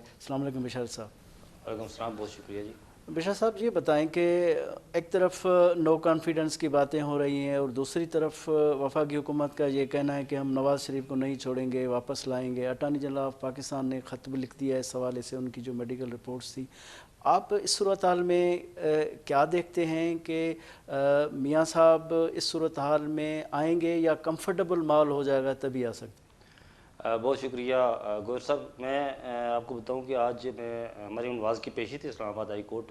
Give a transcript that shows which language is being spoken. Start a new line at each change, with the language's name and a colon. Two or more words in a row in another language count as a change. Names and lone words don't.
Arabic: السلام علیکم
Urdu: بشارت صاحب.
Arabic: وعلیکم سلام,
Urdu: بہت شکریہ جی. بشارت صاحب یہ بتائیں کہ ایک طرف
English: no confidence
Urdu: کی باتیں ہو رہی ہیں اور دوسری طرف وفاقی حکومت کا یہ کہنا ہے کہ ہم نواز شریف کو نہیں چھوڑیں گے، واپس لائیں گے.
English: Attorney General of Pakistan
Urdu: نے خط بھی لکھ دیا ہے اس حوالے سے، ان کی جو
English: medical reports
Urdu: تھی. آپ اس صورتحال میں کیا دیکھتے ہیں کہ میاں صاحب اس صورتحال میں آئیں گے یا کمفرٹیبل ماحول ہو جائے گا تبھی آ سکتے؟ بہت شکریہ گور صاحب. میں آپ کو بتاؤں کہ آج میں مریم نواز کی پیشی تھی اسلام آباد ہائی کورٹ.